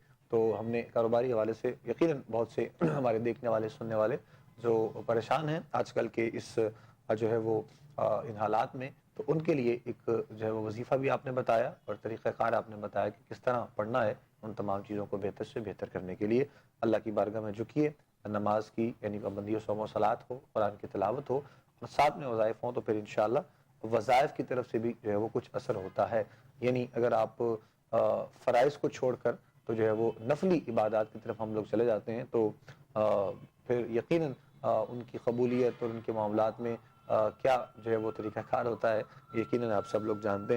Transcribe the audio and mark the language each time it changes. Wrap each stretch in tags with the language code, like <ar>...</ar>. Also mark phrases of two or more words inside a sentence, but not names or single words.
<ur>تو ہم نے کاروباری حوالے سے یقیناً بہت سے ہمارے دیکھنے والے سننے والے جو پریشان ہیں آج کل کے اس جو ہے وہ ان حالات میں, تو ان کے لیے ایک جو ہے وہ وظیفہ بھی آپ نے بتایا, اور طریقہ کار آپ نے بتایا کہ کس طرح پڑھنا ہے ان تمام چیزوں کو بہتر سے بہتر کرنے کے لیے. اللہ کی بارگاہ میں جھکیے, نماز کی یعنی پابندی و صوم و صلات ہو, قرآن کی تلاوت ہو, اور ساتھ میں وظائف ہوں, تو پھر انشاءاللہ وظائف کی طرف سے بھی جو ہے وہ کچھ اثر ہوتا ہے. یعنی اگر آپ فرائض کو چھوڑ کر تو جو ہے وہ نفلی عبادات کی طرف ہم لوگ چلے جاتے ہیں تو پھر یقیناً ان کی قبولیت اور ان کے معاملات میں کیا جو ہے وہ طریقہ کار ہوتا ہے یقیناً آپ سب لوگ جانتے ہیں.</ur>